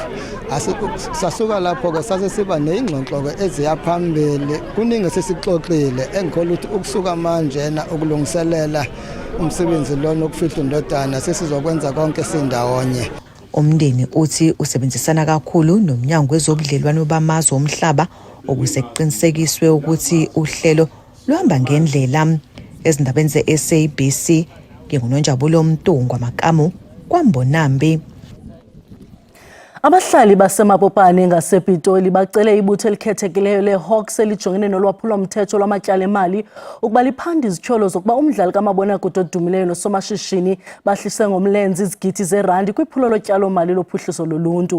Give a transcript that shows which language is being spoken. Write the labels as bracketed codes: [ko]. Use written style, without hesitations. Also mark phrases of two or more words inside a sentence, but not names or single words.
[zu] Sasuka lapho ke sase siba nezingxoxo eziyaphambili kuningi sesixoxile engikholwa ukuthi ukusuka manje na ukulungiselela umsebenzi lona okufihla indodana sesizokwenza konke sindawonye. Umndeni uthi usebenzisana kakhulu nomnyango wezobudlelwane bamazwe omhlaba ukuze kuqinisekiswe ukuthi uhlelo luhamba ngendlela. Ezindabeni ze-SABC ngingunonjabulo Mtungu amakamu kwaMbonambi. [xh] Abahlali baseMapopane ngasePitoli bacele ibutho elikhethekileyo leHawks elijongene nolwaphulomthetho lwamatyala emali ukuba liphanda izityholo zokuba umdlali kamabonakude odumileyo nosomashishini bahlise ngomlenze izigidi zerandi kwiphulo lotyalo-mali lophuhliso loluntu.